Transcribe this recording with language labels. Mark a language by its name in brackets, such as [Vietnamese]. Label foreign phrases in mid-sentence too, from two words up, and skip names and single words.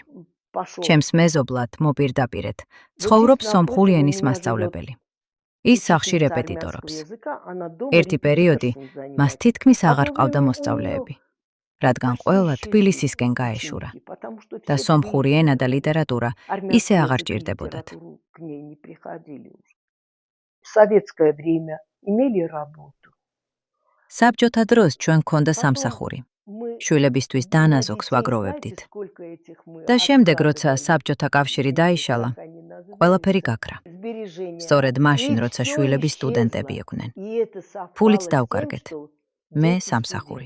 [Georgian] ჩემს მეზობლად მოპირდაპირეთ ცხოვრობს სომხური ენის მასწავლებელი. ის სახლში რეპეტიტორობს. ერთი პერიოდი მას თითქმის აღარ ყავდა მოსწავლეები, რადგან ყველა თბილისისკენ გაეშურა და სომხური ენა და ლიტერატურა ისე აღარ ჭირდებოდათ. [Russian] Советское время имели работу. [Georgian] საბჭოთა დროს ჩვენ გქონდა სამსახური. შვილებისთვის დანაზოგს ვაგროვებდით. და შემდეგ, როცა საბჭოთა კავშირი დაიშალა, ყველაფერი გაქრა. სწორედ მაშინ, როცა შვილები სტუდენტები იყვნენ. ფულიც დავკარგეთ. მე სამსახური.